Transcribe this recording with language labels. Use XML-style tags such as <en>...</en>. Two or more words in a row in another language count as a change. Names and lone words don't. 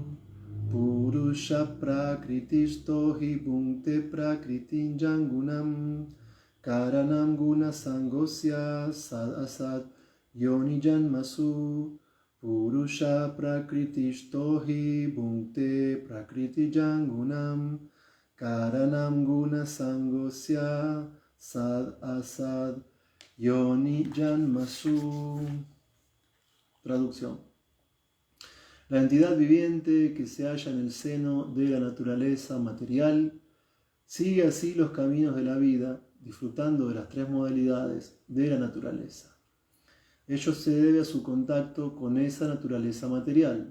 <sa>Purusha Prakritisto hi bhunte Prakriti Jangunam Karanam Gunasangosya Sadasad Yoni Janmasu. Purusha Prakritisto hi bhunte Prakriti Jangunam Karanam Gunasangosya Sad Asad Yoni Janmasu.</sa> <es>Traducción. La entidad viviente que se halla en el seno de la naturaleza material sigue así los caminos de la vida, disfrutando de las tres modalidades de la naturaleza. Ello se debe a su contacto con esa naturaleza material.</es>